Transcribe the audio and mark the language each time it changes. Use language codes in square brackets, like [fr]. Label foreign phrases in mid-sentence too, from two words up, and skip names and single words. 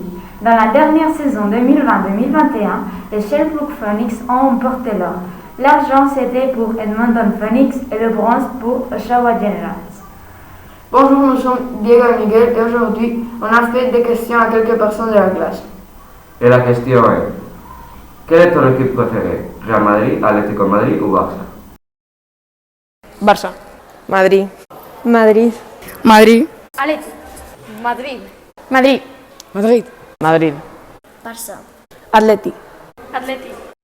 [fr] Dans la dernière saison 2020-2021, les Sherbrooke Phoenix ont emporté l'or. L'argent c'était pour Edmonton Phoenix et le bronze pour Oshawa Generals. Bonjour, nous sommes Diego et Miguel et aujourd'hui, on a fait des questions à quelques personnes de la classe. Et la question est, quelle est ton équipe préférée? Real Madrid, Atlético de Madrid ou Barça? Barça. Madrid. Madrid. Madrid. Atleti. Madrid. Madrid. Madrid. Madrid. Barça. Atleti. Atleti.